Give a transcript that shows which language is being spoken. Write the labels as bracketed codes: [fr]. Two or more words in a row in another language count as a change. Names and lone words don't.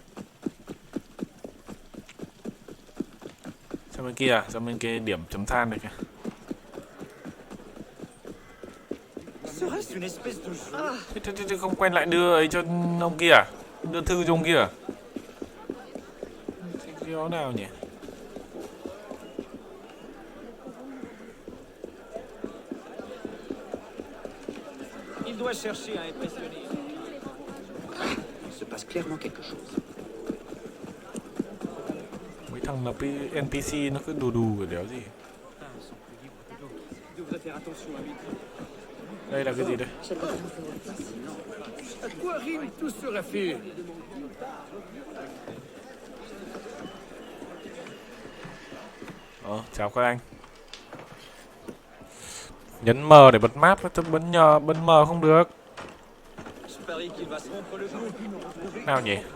[vi] Sang bên kia à? Sang bên kia điểm chấm than này kìa. Thế không quen lại đưa ấy cho ông kia à? Đưa thư cho ông kia à? Cái đó nào nhỉ? [fr] Il doit chercher à impressionner. Il se passe clairement quelque chose. [vi] Mấy thằng là NPC nó cứ đù cái đéo gì. Đây là cái gì đây? [fr] À quoi rime tout ce raffut? [vi] Chào các anh. Nhấn M để bật map, tôi bấm M không được. Nào nhỉ?